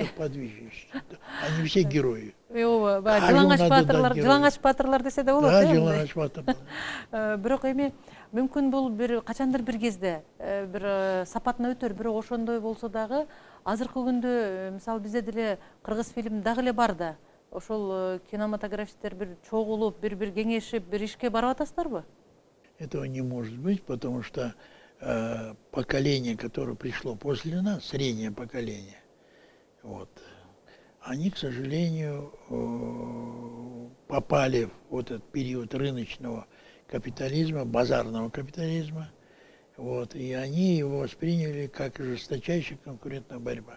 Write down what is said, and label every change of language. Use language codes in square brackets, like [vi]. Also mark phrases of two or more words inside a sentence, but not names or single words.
[ru] Это подвижность. Они все герои. [ky] Ооба, жылаңач баатырлар десе да болот. Да, жылаңач баатырлар. Бирок эми мүмкүн бул бир качандыр бир кезде бир сапатына өтөр, бирок ошондой болсо дагы азыркы күндө мисалы бизде деле кыргыз фильм дагы эле бар да. Ошол кинематографисттер бир чогулуп, бир кеңешип, бир ишке барып атасыздарбы? [ru] Этого не может быть, потому что поколение, которое пришло после нас, среднее поколение, вот, они, к сожалению, попали в вот этот период рыночного капитализма, базарного капитализма, вот, и они его восприняли как жесточайшая конкурентная борьба.